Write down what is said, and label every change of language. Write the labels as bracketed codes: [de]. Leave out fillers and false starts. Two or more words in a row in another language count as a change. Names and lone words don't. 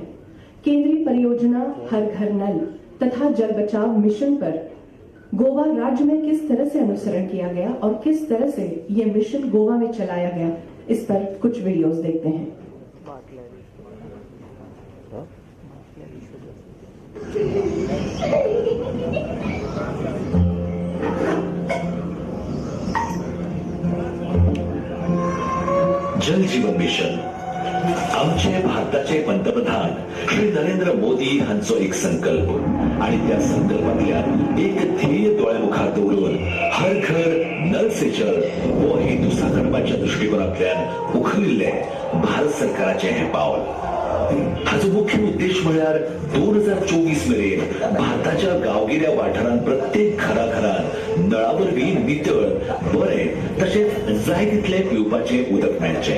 [hi] केंद्रीय परियोजना हर घर नल तथा जल बचाव मिशन पर गोवा राज्य में किस तरह से अनुसरण किया गया और किस तरह से ये मिशन गोवा में चलाया गया, इस पर कुछ वीडियोस देखते हैं। [kok] जल जीवन मिशन आमचे भारताचे पंतप्रधान श्री नरेंद्र मोदी हांचो एक संकल्प आणि त्या संकल्पातल्या एक ध्येय दोळ्यामुखार दवरून हर घर नल से जल हो हेतू साकारपाच्या दृष्टिकोनांतल्यान उखलिल्ले भारत सरकाराचे हे पावल। हाचो मुख्य उद्देश म्हळ्यार 2024 मेरेन भारताच्या गांवगिऱ्या वाठारांत प्रत्येक घराघरांत नळावरवी नितळ, बरे तशेंच जाय तितले पिवपाचे उदक मेळचे।